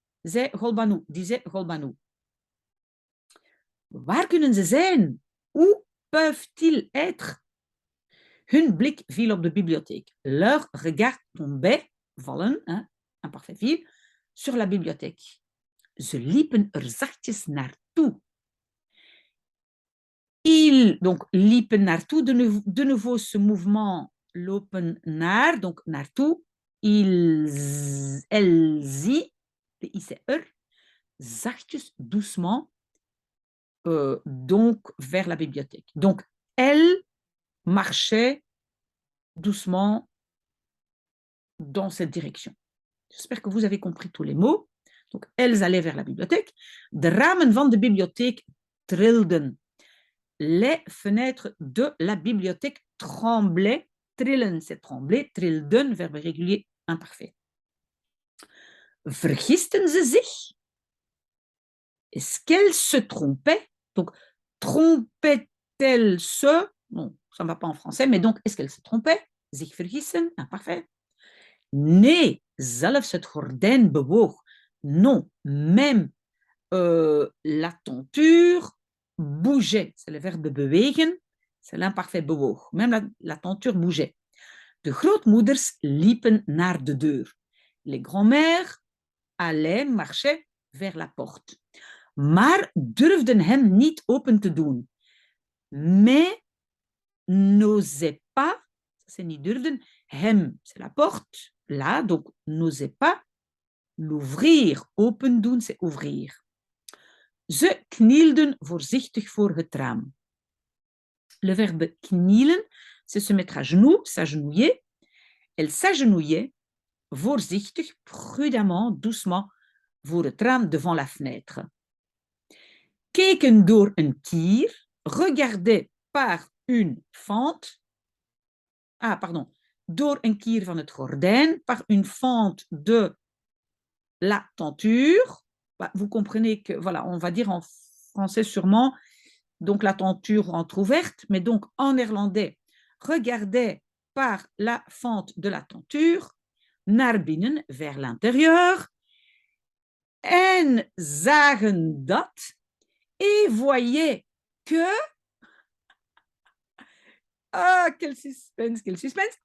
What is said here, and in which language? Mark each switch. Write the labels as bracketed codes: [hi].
[nl] Zei Golbanu, [fr] disait Golbanu. [nl] Waar kunnen ze zijn? [fr] Où peuvent-ils être? [nl] Hun blik viel op de bibliotheek. [fr] Leur regard tombait, vallen, hein, imparfait viel, sur la bibliothèque. [nl] Ze liepen er zachtjes naartoe. [fr] Ils, donc, liepen naartoe, de nouveau ce mouvement, [nl] lopen naar, [fr] donc naartoe. Ils, elles y, de ICR, zachtjes, doucement, donc vers la bibliothèque. Donc, elles marchaient doucement dans cette direction. J'espère que vous avez compris tous les mots. Donc, elles allaient vers la bibliothèque. [nl] De ramen van de bibliotheek trilden. [fr] Les fenêtres de la bibliothèque tremblaient. Trillen, c'est trembler. Trilden, verbe régulier imparfait. [nl] Vergisten ze zich? [fr] Est-ce qu'elle se trompait? Donc, trompait-elle se? Bon, ça ne va pas en français, mais donc, est-ce qu'elle se trompait? [nl] Zich vergissen, imparfait. Nee, zelfs het gordijn bewoog. [fr] Non, même la tenture bougeait. C'est le verbe bewegen, c'est l'imparfait bewoog. Même la tenture bougeait. [nl] De grootmoeders liepen naar de deur. [fr] Les grands-mères allaient, marchaient vers la porte. [nl] Maar durfden hem niet open te doen. [fr] Mais n'osaient pas, c'est niet durfden, hem, c'est la porte, là, donc n'osaient pas l'ouvrir. Open doen, c'est ouvrir. [nl] Ze knielden voorzichtig voor het raam. [fr] Le verbe knielen, c'est se mettre à genoux, s'agenouiller. Elle s'agenouillait voorzichtig, prudemment, doucement, [nl] voor het raam [fr] devant la fenêtre. [nl] Keken door een kier, [fr] regardaient par une fente, [nl] door een kier van het gordijn, [fr] par une fente de la tenture. Vous comprenez que, voilà, on va dire en français sûrement, donc la tenture entrouverte, mais donc en néerlandais, regardait par la fente de la tenture, [nl] naar binnen, [fr] vers l'intérieur, [nl] en zagen dat, [fr] et voyaient que, ah, quel suspense, quel suspense.